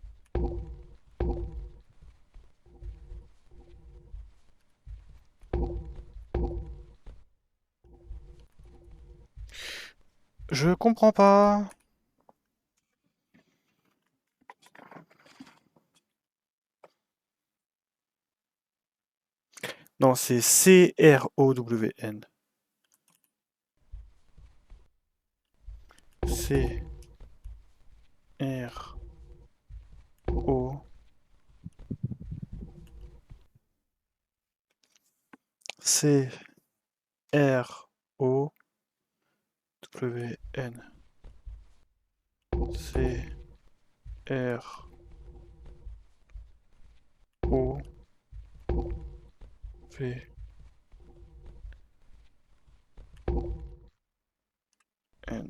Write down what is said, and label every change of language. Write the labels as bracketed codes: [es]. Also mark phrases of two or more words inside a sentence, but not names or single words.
[fr] Je comprends pas. Non, c'est C-R-O-W-N. C, R, O. C, R, O, W, N. C, R, O, V, N.